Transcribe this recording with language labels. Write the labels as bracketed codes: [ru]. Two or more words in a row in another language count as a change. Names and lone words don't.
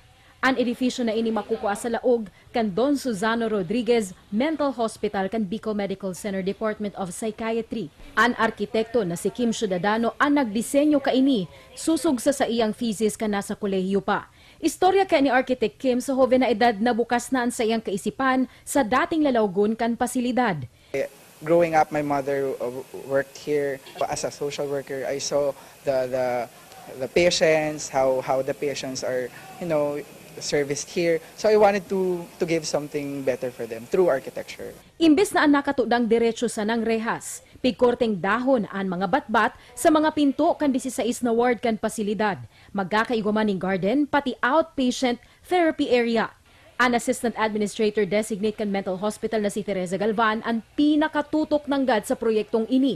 [bik] Ang edifisyo na ini makukuha sa laog kan Don Susano Rodriguez Mental Hospital kan Bicol Medical Center Department of Psychiatry. Ang arkitekto na si Kim Ciudadano ang nagdisenyo kaini, susog sa iyang thesis ka nasa kolehiyo pa. Istorya kay ni Architect Kim sa hoven na edad na bukas na sa iyang kaisipan sa dating lalawgon kan pasilidad. [en] Growing up, my mother worked here as a social worker. I saw the patients, how the patients are, serviced here. So I wanted to give something better for them through architecture. [bik] Imbes na ang nakatudang diretso sa nang rehas, pigkorteng dahon ang mga batbat sa mga pinto kan 16 na ward kan pasilidad. Magkakaiguman ng garden pati [en] outpatient therapy area. [bik] An [en] Assistant Administrator Designate [bik] kan Mental Hospital na si Teresa Galvan ang pinakatutok ng GAD sa proyektong ini.